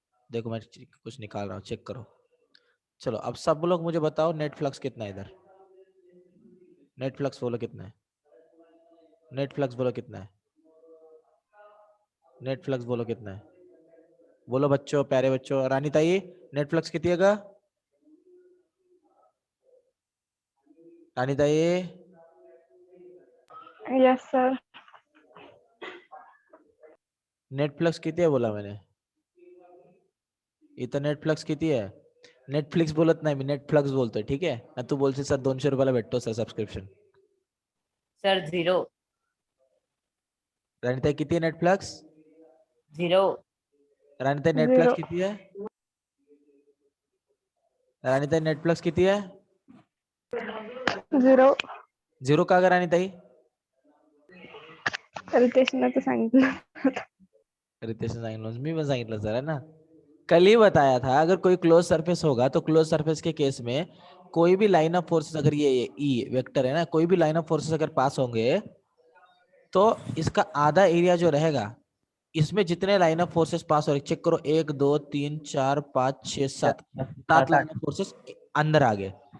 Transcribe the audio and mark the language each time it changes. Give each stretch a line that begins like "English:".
Hindi: देखो मैं कुछ निकाल रहा हूँ, चेक करो. चलो अब सब लोग मुझे बताओ, नेट फ्लक्स कितना है इधर? नेट फ्लक्स बोलो कितना है? नेट फ्लक्स बोलो कितना है? नेट फ्लक्स बोलो कितना है? बोलो बच्चों, प्यारे बच्चों.
Marathi: रानी ताई नेट फ्लक्स किती आहे ग? रानी ताई
English: Yes sir.
Marathi: नेट फ्लक्स किती आहे बोला मैंने? इथं नेट फ्लक्स किती आहे? नेटफ्लिक्स बोलत नाही मी, नेट फ्लक्स बोलतोय, ठीक आहे ना. तू बोलशील सर 200 रुपयाला भेटतो सर सबस्क्रिप्शन. सर 0. राणीताई किती आहे नेट फ्लक्स? 0. राणीताई नेट फ्लक्स किती आहे? राणीताई नेट फ्लक्स किती आहे? 0. 0 का ग राणीताई? रितेशने तर सांगितलं. रितेश ने सांगितलं, मी पण सांगितलं सर,
Hindi: है ना. कल ही बताया था, अगर कोई क्लोज सरफेस होगा तो क्लोज सरफेस के केस में कोई भी लाइन ऑफ फोर्सेस, अगर ये ई वेक्टर है ना, कोई भी लाइन ऑफ फोर्सेस अगर पास होंगे तो इसका आधा एरिया जो रहेगा, इसमें जितने लाइन ऑफ फोर्सेस पास हो रहे, चेक करो, 1 2 3 4 5 6 7 7 लाइन ऑफ फोर्सेस अंदर आ गए.